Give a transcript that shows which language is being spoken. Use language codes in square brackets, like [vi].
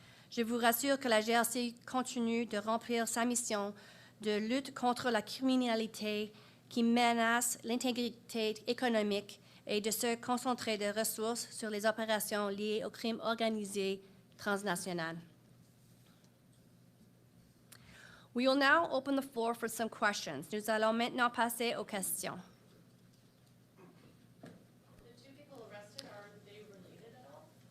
[fr] Je vous rassure que la GRC continue de remplir sa mission de lutte contre la criminalité qui menace l'intégrité économique et de se concentrer des ressources sur les opérations liées au crime organisé transnational. [en] We will now open the floor for some questions. [fr] Nous allons maintenant passer aux questions. [en] The two people arrested, are they related at all?